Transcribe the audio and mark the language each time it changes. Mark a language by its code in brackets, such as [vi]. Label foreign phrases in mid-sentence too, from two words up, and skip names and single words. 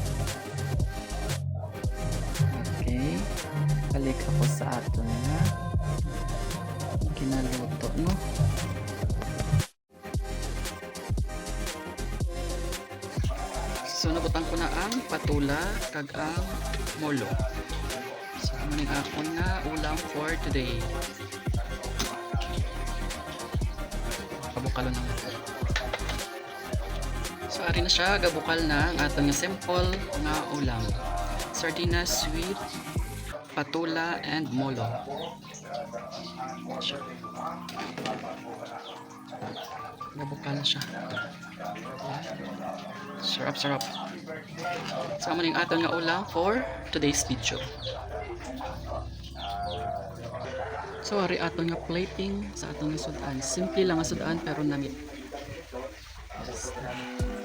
[hil] Okay, balik ako sa ato na kinaluto, no? So nabutang ko na ang patula kag ang molo. So ano ning akon nga ulam [en] for today. [hil] Pabukalo na natin. So ari na siya, gabukal na ang atong simple nga ulam. Sardinas with patula and molo. Gabukal na siya. Sarap-sarap. Sama ning atong nga ulam [en] for today's video. [hil] So ari atong nga plating sa atong nga sudan. Simple lang nga sudan pero namit.